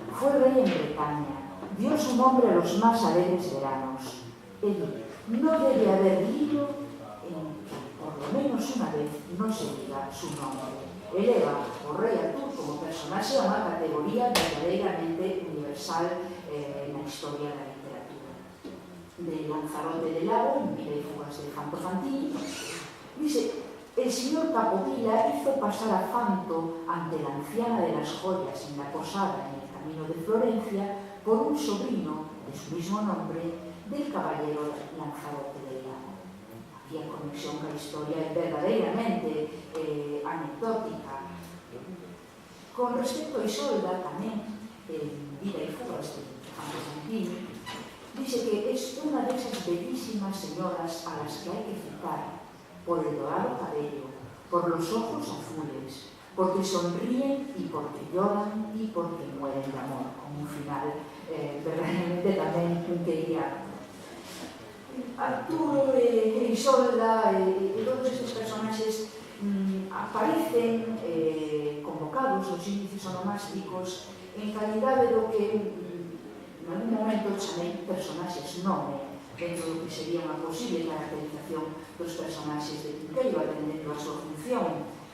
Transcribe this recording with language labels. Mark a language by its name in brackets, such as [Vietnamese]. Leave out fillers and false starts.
[Spanish] Fue rey en Bretaña, dio su nombre a los más alegres veranos. No debe haber libro en que, por lo menos una vez, no se diga su nombre. [Galician] Eleva o rei Artur como personaxe a unha categoría verdadeiramente universal na historia da literatura. [Spanish] De Lanzarote de Lago, en Vida y Fugas de Fanto Fantini, dice: el señor Capovilla hizo pasar a Fanto ante la anciana de las joyas en la posada en el camino de Florencia por un sobrino de su mismo nombre del caballero Lanzarote del Lago. [Galician] Aquí a conexión con [Spanish] la historia es [Galician] verdadeiramente anecdótica. [Spanish] Con respecto a Isolda, tamén en Vida y Fugas de Fanto Fantini, dice que es una de esas bellísimas señoras a las que hay que citar por el dorado cabello, por los ojos azules, porque sonríen y porque lloran y porque mueren de amor, con un final verdaderamente [Galician] tamén cunqueiriano. Arturo e Isolda e todos estes personaxes aparecen convocados nos índices onomásticos en calidade do que en algún momento chamei personaxes nome, dentro do que sería unha posible caracterización dos personaxes de Cunqueiro, atendendo a súa función.